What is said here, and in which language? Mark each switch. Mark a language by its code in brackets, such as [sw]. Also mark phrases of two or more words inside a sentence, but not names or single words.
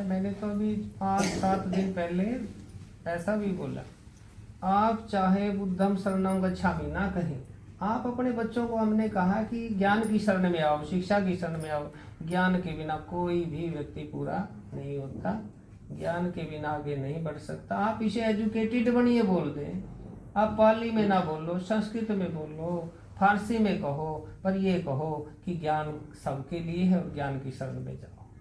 [hi] मैंने तो अभी 5-7 दिन पहले ऐसा भी बोला, आप चाहे [pi] बुद्धम शरणम गच्छामि [hi] ना कहें, आप अपने बच्चों को, हमने कहा कि ज्ञान की शरण में आओ, शिक्षा की शरण में आओ। ज्ञान के बिना कोई भी व्यक्ति पूरा नहीं होता, ज्ञान के बिना आगे नहीं बढ़ सकता। आप इसे एजुकेटेड बनिए बोल दें, आप पाली में ना बोलो, संस्कृत में बोलो, फारसी में कहो, पर ये कहो कि ज्ञान सबके लिए है और ज्ञान की शरण में जाओ।